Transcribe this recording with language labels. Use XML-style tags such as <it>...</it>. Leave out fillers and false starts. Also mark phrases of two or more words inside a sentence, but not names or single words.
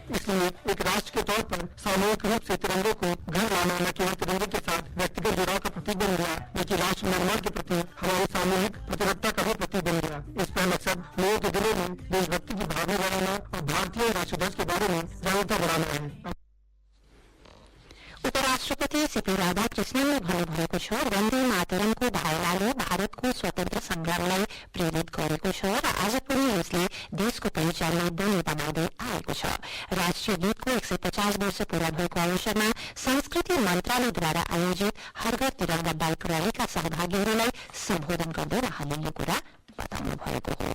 <hi>इसलिए एक राष्ट्र के तौर पर सामूहिक रूप से तिरंगे को घर लाना न केवल तिरंगे के साथ व्यक्तिगत जुड़ाव का प्रतीक बन गया बल्कि राष्ट्र निर्माण के प्रति हमारी सामूहिक प्रतिबद्धता का भी प्रतीक बन गया। इस पर मकसद लोगों के दिलों में देशभक्ति की भावना बढ़ाना और भारतीय राष्ट्रध्वज के बारे में जागरूकता बढ़ाना है।</hi> <ne>उपराष्ट्रपति सीपी राधाकृष्णनले भन्नुभएको छ वन्दे मातरमको भावनाले भारतको स्वतन्त्र संग्रामलाई प्रेरित गरेको छ र आज पनि यसले देशको पहिचानलाई बलियो बनाउँदै आएको छ। राष्ट्रिय गीतको 150 वर्ष पूरा भएको अवसरमा संस्कृति मन्त्रालयद्वारा आयोजित हर घर तिरंगा बाइक रैलीका सहभागीहरूलाई सम्बोधन गर्दै उहाँले यो कुरा बताउनु भएको हो।</ne>